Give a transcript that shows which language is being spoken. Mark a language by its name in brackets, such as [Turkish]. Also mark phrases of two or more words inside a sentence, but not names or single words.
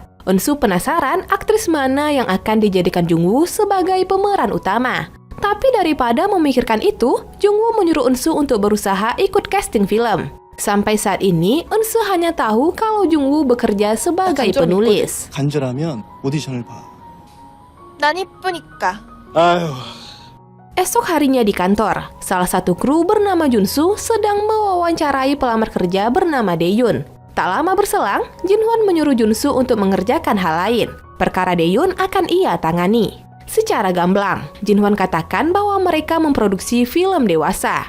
[Indonesian] Eun-soo penasaran aktris mana yang akan dijadikan Joong-woo sebagai pemeran utama. Tapi daripada memikirkan itu, Joong-woo menyuruh Eun-soo untuk berusaha ikut casting film. Sampai saat ini, Eun-soo hanya tahu kalau Joong-woo bekerja sebagai penulis. [Korean] 간절하면 오디션을 봐. 난 이쁘니까. 아유. [Indonesian] Esok harinya di kantor, salah satu kru bernama Jun-soo sedang mewawancarai pelamar kerja bernama Dae-yoon. Tak lama berselang, Jin-hwan menyuruh Jun-soo untuk mengerjakan hal lain. Perkara Dae-yoon akan ia tangani. Secara gamblang, Jin-hwan katakan bahwa mereka memproduksi film dewasa.